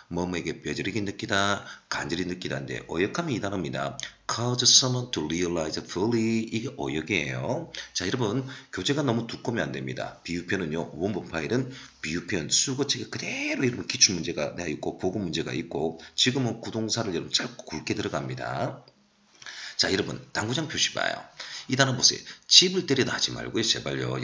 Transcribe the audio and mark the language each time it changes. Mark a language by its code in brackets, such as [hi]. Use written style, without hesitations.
[ko] 뭐뭐에게 뼈저리게 느끼다, 간절히 느끼다인데 어역하면 이 단어입니다. [en] cause someone to realize fully. [ko] 이게 어역이에요. 자, 여러분 교재가 너무 두꺼우면 안 됩니다. 비유편은요, 원본 파일은 비유편 수거체가 그대로 여러분 기출 문제가 있고 보고 문제가 있고 지금은 구동사를 여러분 짧고 굵게 들어갑니다. 자, 여러분 당구장 표시 봐요. 이 단어 보세요. 집을 때리다 하지 말고요. 제발요.